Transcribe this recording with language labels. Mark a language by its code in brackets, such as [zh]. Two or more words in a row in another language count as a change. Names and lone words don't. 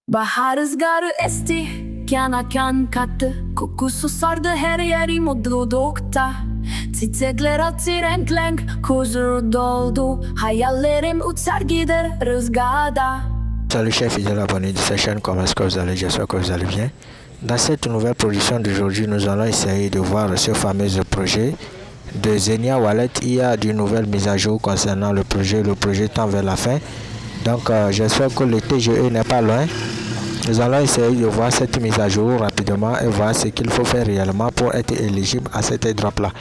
[tr] Bahar rüzgarı esti, kana kan kattı. Kokusu sardı her yeri mutlulukta. Çiçekler açtı renk renk, huzur doldu. Hayallerim uçar gider rüzgarda. [fr] Salut chers fidèles abonnés de cette chaîne, comment est-ce que vous allez? J'espère que vous allez bien. Dans cette nouvelle production d'aujourd'hui, nous allons essayer de voir ce fameux projet de Xenia Wallet. Il y a de nouvelles mises à jour concernant le projet tend vers la fin. Donc j'espère que le TGE n'est pas loin. Nous allons essayer de voir cette mise à jour rapidement et voir ce qu'il faut faire réellement pour être éligible à cette airdrop là.